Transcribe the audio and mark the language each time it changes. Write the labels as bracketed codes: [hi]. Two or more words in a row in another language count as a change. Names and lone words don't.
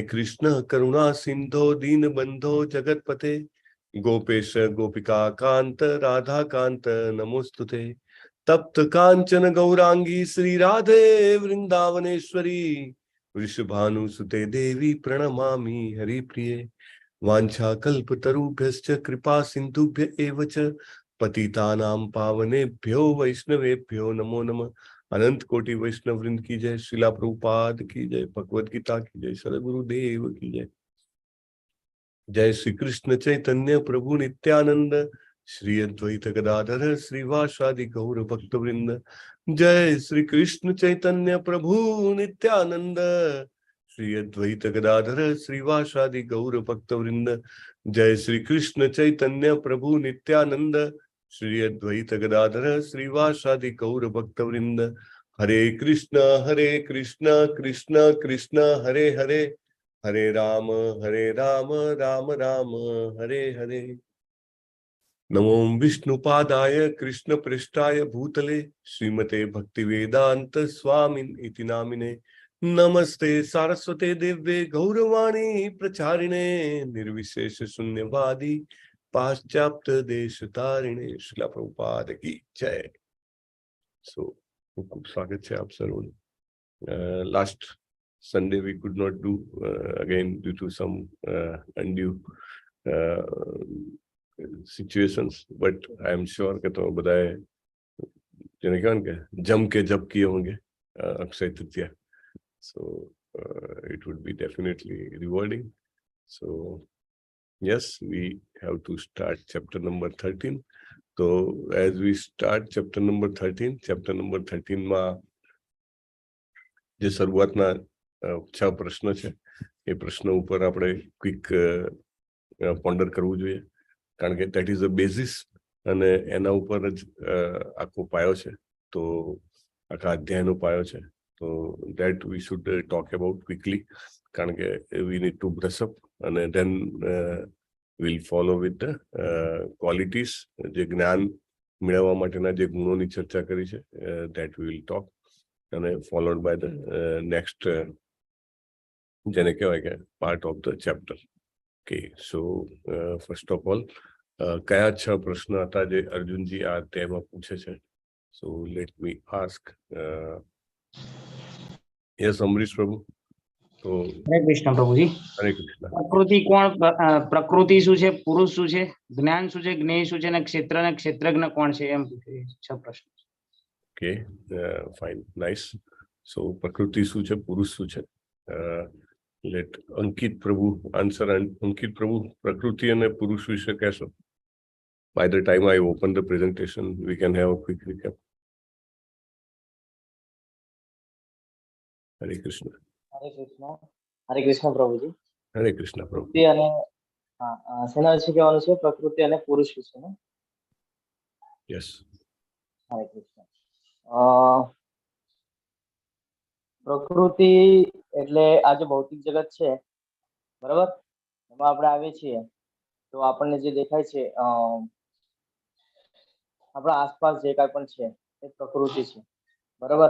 [sa] कृष्ण करुणा सिन्धो दीन बन्धो जगत्पते गोपेश गोपिका कान्त राधा कान्त नमोस्तुते तप्त काञ्चन गौराङ्गि श्री राधे वृन्दावनेश्वरि वृषभानु सुते देवि प्रणमामि हरि प्रिये वाञ्छा कल्पतरुभ्यश्च कृपा सिन्धुभ्य एवच पतितानां पावनेभ्यो वैष्णवेभ्यो नमो नमः. [hi] अनंत कोटि वैष्णव वृंद की जय. श्रीला प्रभुपाद की जय. भगवद गीता की जय. सद्गुरुदेव की जय. जय श्री कृष्ण चैतन्य प्रभु नित्यानंद श्री अद्वैत गदाधर श्रीवासादि गौर भक्त वृंद. जय श्री कृष्ण चैतन्य प्रभु नित्यानंद श्री अद्वैत गदाधर श्रीवासादि गौर भक्त वृंद. जय श्री कृष्ण चैतन्य प्रभु नित्यानंद श्री अद्वैत गदाधर श्रीवासादि गौर भक्त वृंद. हरे कृष्ण कृष्ण कृष्ण हरे हरे हरे राम राम राम हरे हरे. [sa] नमो विष्णुपादाय कृष्ण पृष्ठाय भूतले श्रीमते भक्ति वेदांत स्वामिन इति नामिने. नमस्ते सारस्वते देव्ये गौरवाणी प्रचारिणे निर्विशेष शून्यवादी पाश्चात्य देश तारिणे. [hi] श्रीला प्रभुपाद की जय. सो खूब स्वागत है आप सर्वों. [en] लास्ट Sunday we could not do again due to some undue situations, but I am sure [hi] कि तो बताए जने क्या उनके जम के जब किए होंगे अक्षय तृतीया. [en] So it would be definitely rewarding. So yes, we have to start chapter number 13. So as we start chapter number 13 [gu] માં જે શરૂઆતના 6 પ્રશ્ન છે એ પ્રશ્ન ઉપર આપણે [en] quick ponder [gu] કરવું જોઈએ, કારણ કે [en] that is the basis [gu] અને એના ઉપર જ આખો પાયો છે, તો આખા અધ્યાયનો પાયો છે. [en] તો that we should talk about quickly, [gu] કારણ કે [en] we need to brush up [gu] અને [en] then we'll follow with the qualities, [gu] જે જ્ઞાન મેળવવા માટેના જે ગુણોની ચર્ચા કરી છે, [en] that we will talk, and followed by the next [gu] જેને કહેવાય કે [en] part of the chapter. Okay, so first of all [gu] કયા 6 પ્રશ્ન હતા જે અર્જુનજી આ અધ્યાયમાં પૂછે છે? [en] So let me ask. Yes, [gu] અમરીશ પ્રભુ. તો હરે કૃષ્ણ પ્રભુજી. હરે કૃષ્ણ. પ્રકૃતિ કોણ? પ્રકૃતિ શું છે? પુરુષ શું છે? જ્ઞાન શું છે? જ્ઞેય શું છે? અને ક્ષેત્ર અને ક્ષેત્રજ્ઞ કોણ છે? એમ પૂછે 6 પ્રશ્ન. [en] Okay, fine, nice. So [gu] પ્રકૃતિ શું છે? પુરુષ શું છે? [en] Let અંકિત પ્રભુ answer. [gu] And અંકિત પ્રભુ, પ્રકૃતિ અને પુરુષ વિશે કહેશો? [en] By the time I open the presentation, we can have a quick recap. Hare Krishna. Hare Krishna. Hare Krishna પ્રભુજી. Hare Krishna પ્રભુ. [gu] પ્રકૃતિ અને સેના વિશે કહેવાનું છે, પ્રકૃતિ અને પુરુષ વિશે ને? [en] Yes. [gu] હરે કૃષ્ણ. પ્રકૃતિ એટલે આ જે ભૌતિક જગત છે, બરાબર, એમાં આપણે આવીએ છીએ તો આપણને જે દેખાય છે, આપણા આસપાસ જે કાંઈ પણ છે એ પ્રકૃતિ છે, બરાબર.